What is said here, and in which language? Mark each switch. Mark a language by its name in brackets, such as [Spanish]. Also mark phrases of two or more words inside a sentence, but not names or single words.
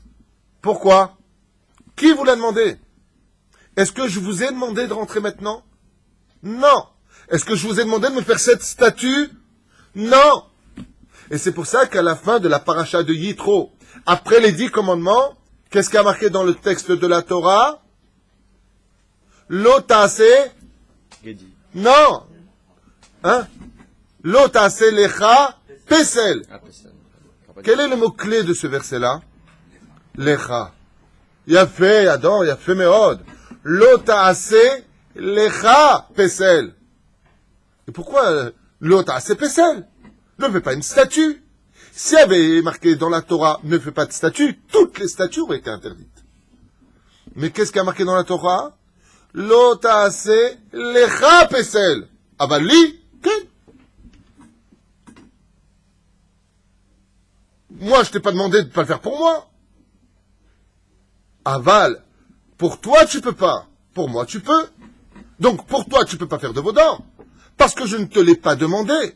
[French] Pourquoi? Qui vous l'a demandé? Est-ce que je vous ai demandé de rentrer maintenant? Non. Est-ce que je vous ai demandé de me faire cette statue? Non. Et c'est pour ça qu'à la fin de la paracha de Yitro, après les 10 commandements, qu'est-ce qui a marqué dans le texte de la Torah? [Hebrew] Lo ta'ase. Gedi. [French] Non. Hein? [Hebrew] Lo ta'ase lecha pesel. Ah, Pesel. [French] Quel est le mot-clé de ce verset-là? [Hebrew] Lecha. Yafé, Adam, Yafé meod. Lo ta'ase lecha pesel. [French] Et pourquoi [Hebrew] lo ta'ase pesel? [French] Ne fais pas une statue. S'il y avait marqué dans la Torah, ne fais pas de statue, toutes les statues auraient été interdites. Mais qu'est-ce qu'il y a marqué dans la Torah? [Hebrew] Lo ta'ase lecha pesel. Avali, ken. [French] Moi, je t'ai pas demandé de pas le faire pour moi. Aval, pour toi, tu peux pas. Pour moi, tu peux. Donc, pour toi, tu peux pas faire de vos dents. Parce que je ne te l'ai pas demandé.